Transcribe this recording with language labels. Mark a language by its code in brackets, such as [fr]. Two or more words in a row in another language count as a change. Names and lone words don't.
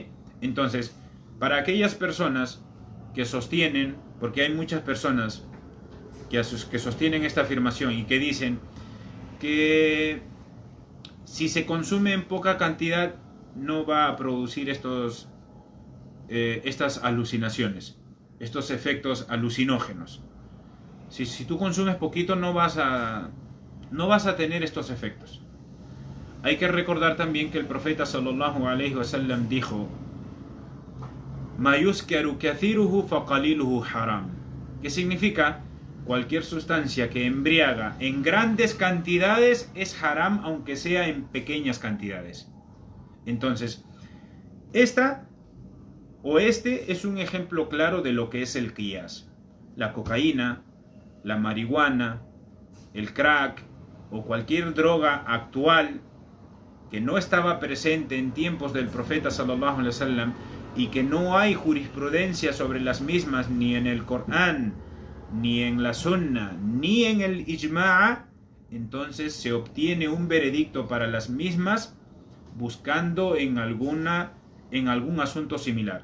[es] Entonces, para aquellas personas que sostienen, porque hay muchas personas que sostienen esta afirmación y que dicen que si se consume en poca cantidad no va a producir estas alucinaciones, estos efectos alucinógenos. Si tú consumes poquito no vas a tener estos efectos. Hay que recordar también que el profeta [ar] صلى الله عليه وسلم [es] dijo: [ar] "ما أسكر كثيره فقليله حرام", [es] que significa: cualquier sustancia que embriaga en grandes cantidades es haram, aunque sea en pequeñas cantidades. Entonces, este es un ejemplo claro de lo que es el qiyas. La cocaína, la marihuana, el crack o cualquier droga actual que no estaba presente en tiempos del profeta [ar] صلى الله عليه وسلم [es] y que no hay jurisprudencia sobre las mismas ni en el Corán, ni en la Sunna, ni en el Ijma'a, entonces se obtiene un veredicto para las mismas buscando en algún asunto similar.